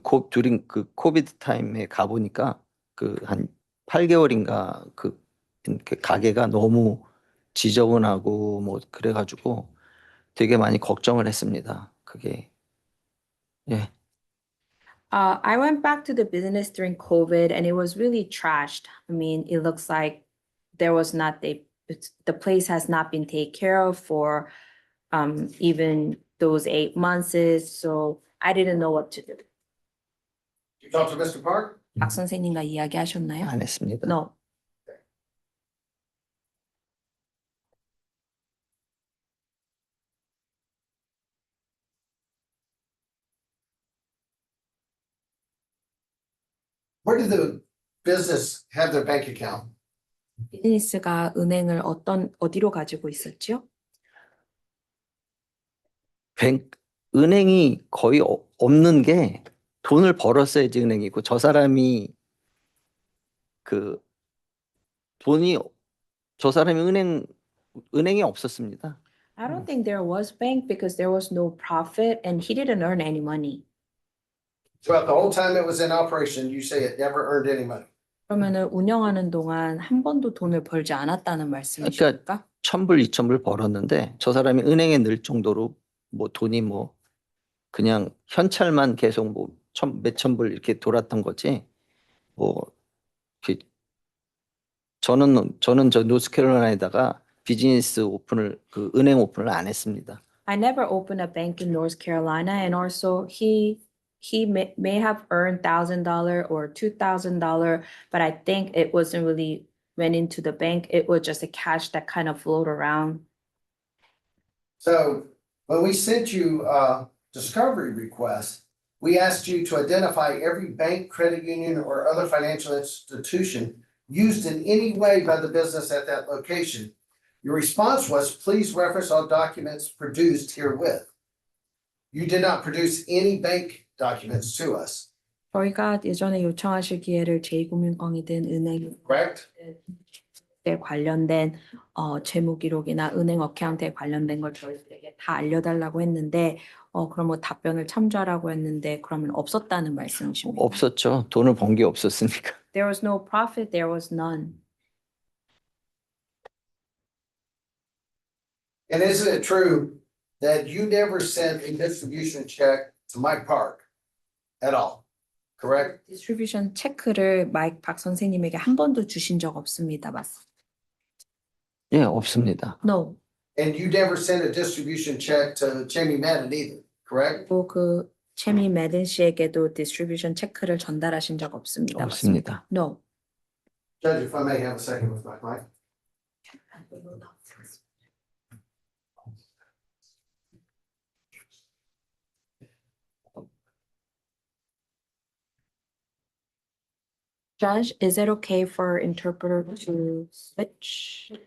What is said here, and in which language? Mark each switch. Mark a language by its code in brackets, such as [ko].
[ko] 두ring 그 코비드 타임에 가보니까 그 한 8개월인가 그 가게가 너무 지저분하고 뭐 그래가지고 되게 많이 걱정을 했습니다. 그게 예. [en] I went back to the business during COVID and it was really trashed. I mean, it looks like there was not the place has not been taken care of for even those 8 months. So I didn't know what to do. You talk to Mr. Park? [ko] 박 선생님과 이야기하셨나요? 안 했습니다. [en] No. Where did the business have their bank account? [ko] 비즈니스가 은행을 어디로 가지고 있었죠? 은행이 거의 없는 게 돈을 벌었어야지 은행이고 저 사람이 그 돈이 저 사람이 은행이 없었습니다. [en] I don't think there was bank because there was no profit and he didn't earn any money. Throughout the whole time it was in operation, you say it never earned any money. [ko] 그러면은 운영하는 동안 한 번도 돈을 벌지 않았다는 말씀이십니까? 1,000불, 2,000불 벌었는데 저 사람이 은행에 넣을 정도로 뭐 돈이 뭐 그냥 현찰만 계속 뭐 몇천 불 이렇게 돌았던 거지. 뭐 저는 저 노스캐롤라이나에다가 비즈니스 오픈을 그 은행 오픈을 안 했습니다. [en] I never opened a bank in North Carolina and also he may have earned $1,000 or $2,000, but I think it wasn't really went into the bank. It was just a cash that kind of flowed around. So when we sent you a discovery request, we asked you to identify every bank, credit union, or other financial institution used in any way by the business at that location. Your response was, please reference all documents produced herewith. You did not produce any bank documents to us, [ko] 저희가 예전에 요청하실 기회를 제2금융권이든 은행에 [en] correct? [ko] 관련된 재무 기록이나 은행 어카운트에 관련된 걸 저희들에게 다 알려달라고 했는데 그럼 뭐 답변을 참조하라고 했는데 그러면 없었다는 말씀이십니까? 없었죠. 돈을 번 게 없었으니까. [en] There was no profit, there was none. And isn't it true that you never sent a distribution check to Mike Park at all, correct? [ko] 디스트리뷰션 체크를 마이크 박 선생님에게 한 번도 주신 적 없습니다. 맞습니다. 예, 없습니다. [en] No. And you never sent a distribution check to Jamie Madden either, correct? [ko] 또 그 채미 매든 씨에게도 디스트리뷰션 체크를 전달하신 적 없습니다. 없습니다. [en] No. Judge, if I may have a second with my client. Judge, is it okay for interpreter to switch?